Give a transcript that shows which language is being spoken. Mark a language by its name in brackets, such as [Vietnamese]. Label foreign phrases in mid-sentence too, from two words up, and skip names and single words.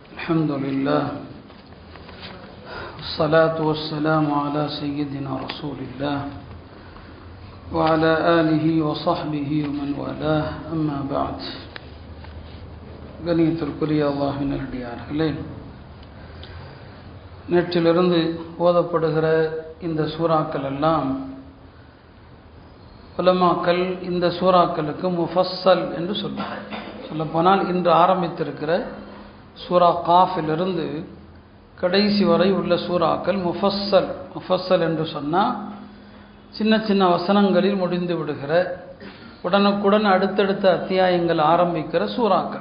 [Arabic] الحمد لله والصلاة والسلام على سيدنا رسول الله وعلى آله وصحبه ومن والاه أما بعد [Tamil] கணியத்திற்குரிய அல்லாஹ்வின் நல்லடியார்களே, நேற்றிலிருந்து ஓதப்படுகிற இந்த சூறாக்கள் எல்லாம் உலமாக்கள் இந்த சூறாக்களுக்கு முஃபஸ்ஸல் என்று சொல்லப்போனால் இன்று ஆரம்பித்திருக்கிற சூரா காஃபிலிருந்து கடைசி வரை உள்ள சூறாக்கள் முஃபஸ்ஸல் என்று சொன்னால் சின்ன சின்ன வசனங்களில் முடிந்து விடுகிற, உடனுக்குடன் அடுத்தடுத்த அத்தியாயங்கள் ஆரம்பிக்கிற சூறாக்கள்.